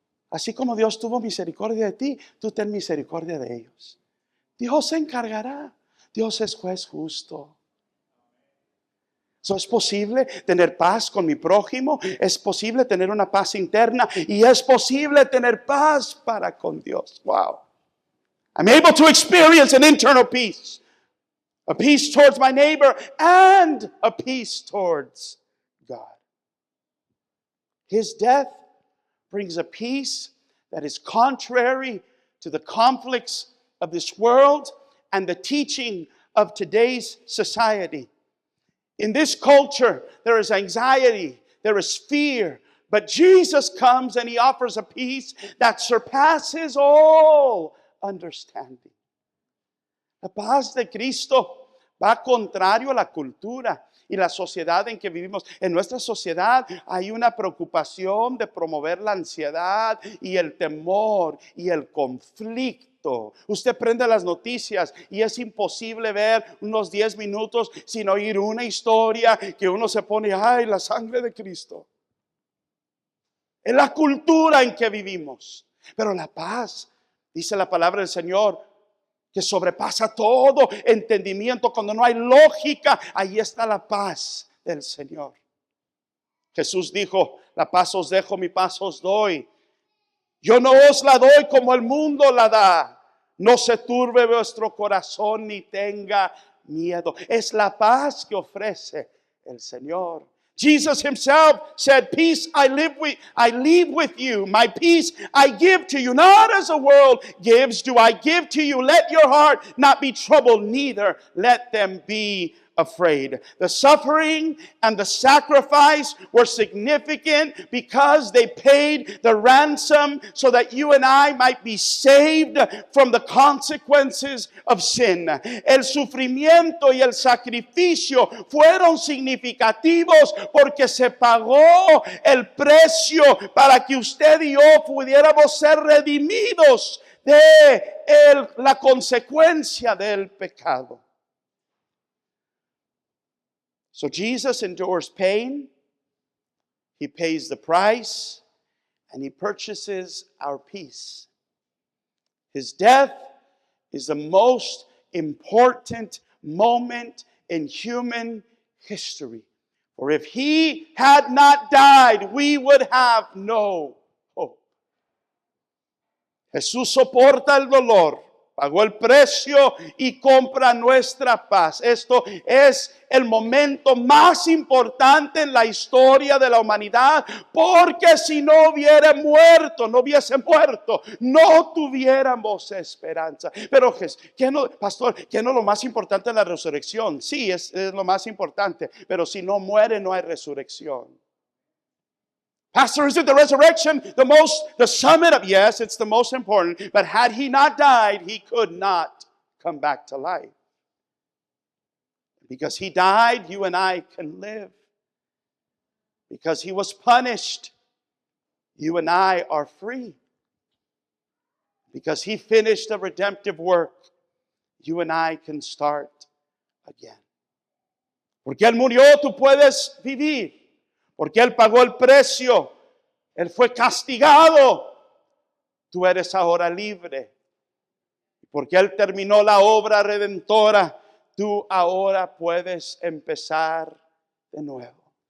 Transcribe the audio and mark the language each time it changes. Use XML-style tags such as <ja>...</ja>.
<es>Así como Dios tuvo misericordia de ti, tú ten misericordia de ellos. Dios se encargará. Dios es juez justo. Es posible tener paz con mi prójimo, es posible tener una paz interna, y es posible tener paz para con Dios.</es> <en>Wow. I'm able to experience an internal peace. A peace towards my neighbor and a peace towards God. His death brings a peace that is contrary to the conflicts of this world and the teaching of today's society. In this culture, there is anxiety, there is fear, but Jesus comes and He offers a peace that surpasses all understanding.</en> <es>La paz de Cristo va contrario a la cultura y la sociedad en que vivimos. En nuestra sociedad hay una preocupación de promover la ansiedad y el temor y el conflicto. Usted prende las noticias y es imposible ver unos 10 minutos sin oír una historia que uno se pone, ay, la sangre de Cristo. Es la cultura en que vivimos. Pero la paz, dice la palabra del Señor, que sobrepasa todo entendimiento. Cuando no hay lógica, ahí está la paz del Señor. Jesús dijo, la paz os dejo, mi paz os doy. Yo no os la doy como el mundo la da. No se turbe vuestro corazón ni tenga miedo. Es la paz que ofrece el Señor.</es> <en>Jesus Himself said, peace I leave with you. My peace I give to you. Not as the world gives do I give to you. Let your heart not be troubled, neither let them be afraid. The suffering and the sacrifice were significant because they paid the ransom so that you and I might be saved from the consequences of sin.</en> <es>El sufrimiento y el sacrificio fueron significativos porque se pagó el precio para que usted y yo pudiéramos ser redimidos de la consecuencia del pecado.</es> <en>So Jesus endures pain, He pays the price, and He purchases our peace. His death is the most important moment in human history. For if He had not died, we would have no hope.</en> <es>Jesús soporta el dolor pagó el precio y compra nuestra paz. Esto es el momento más importante en la historia de la humanidad, porque si no hubiese muerto, no tuviéramos esperanza. Pero, ¿qué no, pastor? ¿Qué no es lo más importante en la resurrección? Sí, es lo más importante, pero si no muere, no hay resurrección.</es> <en>Pastor, is it the resurrection the summit of? Yes, it's the most important. But had he not died, he could not come back to life. Because he died, you and I can live. Because he was punished, you and I are free. Because he finished the redemptive work, you and I can start again.</en> <es>Porque él murió, tú puedes vivir. Porque él pagó el precio, él fue castigado, tú eres ahora libre. Porque él terminó la obra redentora, tú ahora puedes empezar de nuevo.</es>